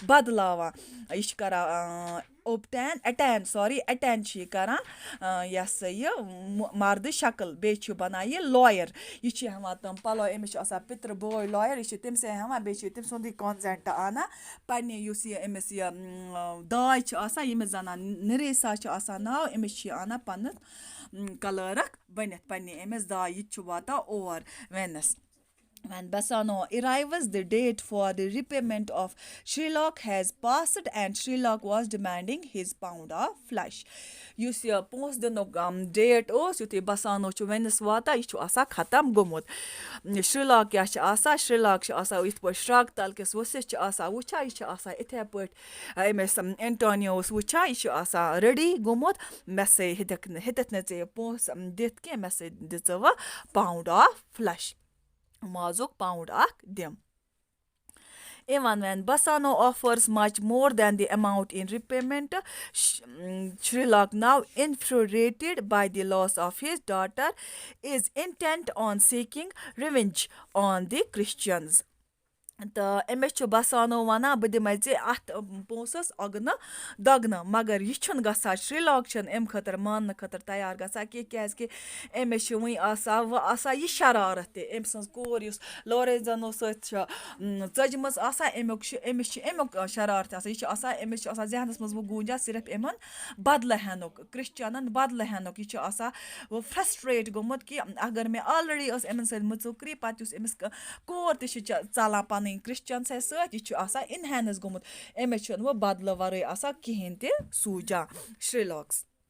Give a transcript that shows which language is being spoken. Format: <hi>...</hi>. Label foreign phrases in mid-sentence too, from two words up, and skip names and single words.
<ks>بدلاوان یہِ چھِ کَران اَٹین چھِ یہِ کَران یہِ ہسا یہِ مردٕ شکٕل بیٚیہِ چھِ بَنان یہِ لایَر یہِ چھِ ہٮ۪وان تِم پَلو أمِس چھِ آسان پِترٕ بوے لایَر یہِ چھِ تٔمۍ سٕے ہٮ۪وان بیٚیہِ چھِ تٔمۍ سُنٛدٕے کانزٮ۪نٛٹ اَنان پنٛنہِ یُس یہِ أمِس یہِ داے چھِ آسان ییٚمِس زَنان نِریسا چھِ آسان ناو أمِس چھِ یہِ اَنان پَنُن کَلٲرٕک بٔنِتھ پنٛنہِ أمِس داے یہِ تہِ چھُ واتان اور وینَس.</ks> <en>When Bassano arrives, the date for the repayment of Sherlock has passed and Sherlock was demanding his pound of flesh.</en> <ks>یُس یہِ پونٛسہٕ دِنُک ڈیٹ اوس یُتھُے بسانو چھُ وینِس واتان یہِ چھُ آسان ختم گوٚمُت. شِرلاک کیٛاہ چھِ آسان شِرلاک چھِ آسان یِتھ پٲٹھۍ شرٛاکہٕ تَلکِس ؤسِتھ چھِ آسان وٕچھان یہِ چھِ آسان یِتھَے پٲٹھۍ أمِس اینٹونیوس وٕچھان یہِ چھُ آسان ریڈی گوٚمُت مےٚ سۭتۍ ہیٚتِکھ نہٕ ژےٚ یہِ پونٛسہٕ دِتھ کینٛہہ مےٚ سۭتۍ دِ ژٕ وٕ</ks> <en>pound of flesh</en> <ks>مازُک پاوُنٛڈ اَکھ دِم.</ks> <en>Even when Bassano offers much more than the amount in repayment, Sherlock, now infuriated by the loss of his daughter, is intent on seeking revenge on the Christians.</en> <ks>تہٕ أمِس چھُ باسانو وَنان بہٕ دِمَے ژےٚ اَتھ پونٛسَس اۄگنہٕ دۄگنہٕ مگر یہِ چھُنہٕ گژھان شِرٛلاک چھُنہٕ اَمہِ خٲطرٕ ماننہٕ خٲطرٕ تیار گژھان کینٛہہ کیٛازِکہِ أمِس چھِ وٕنۍ آسان یہِ شرارت تہِ أمۍ سٕنٛز کوٗر یُس لورینزَنو سۭتۍ چھِ ژٔجمٕژ آسان أمِس چھِ اَمیُک شرارت آسان یہِ چھِ آسان أمِس چھِ آسان ذہنَس منٛز وۄنۍ گوٗنجان صرف یِمَن بدلہٕ ہٮ۪نُک کِرٛسچَنَن بدلہٕ ہٮ۪نُک یہِ چھُ آسان وۄنۍ فرٛسٹرٛیٹ گوٚمُت کہِ اگر مےٚ آلرٔڈی ٲس یِمَن سۭتۍ مٕژُکری پَتہٕ یُس أمِس کوٗر تہِ چھِ ژَلان پَنٕنۍ کِرٛسچَن سۭتۍ یہِ چھُ آسان اِنہینٕس گوٚمُت أمِس چھُنہٕ وۄنۍ بدلہٕ وَرٲے آسان کِہیٖنۍ تہِ سوٗجان شِرٛلاکَس</ks>